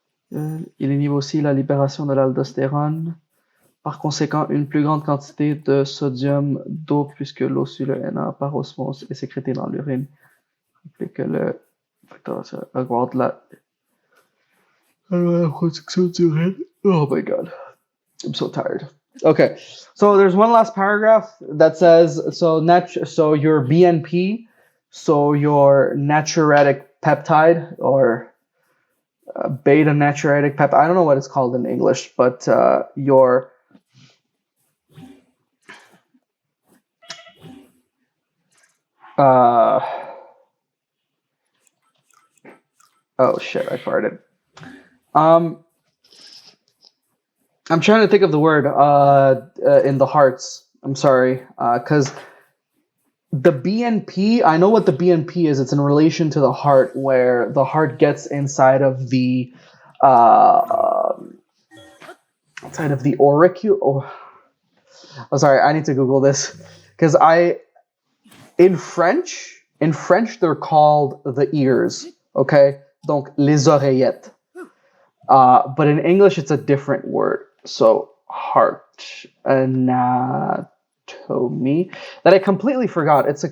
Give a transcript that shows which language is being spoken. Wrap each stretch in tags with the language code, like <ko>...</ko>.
<fr>Il inhibe aussi la libération de l'aldostérone. Par conséquent, une plus grande quantité de sodium d'eau, puisque l'eau sur le Na par osmose est sécrétée dans l'urine. Implique que le facteur augmente la production d'urine.</fr> <en>Oh my god. I'm so tired. Okay, so there's one last paragraph that says, so your BNP, so your natriuretic peptide, or beta natriuretic peptide, I don't know what it's called in English, but your oh shit, I farted. I'm trying to think of the word in the hearts. I'm sorry, because the BNP, I know what the BNP is. It's in relation to the heart, where the heart gets inside of the auricule. Oh, I'm sorry, I need to Google this because in French they're called the ears.</en> <fr>Okay, donc les oreillettes.</fr> <en>But in English it's a different word. So heart anatomy that I completely forgot.</en>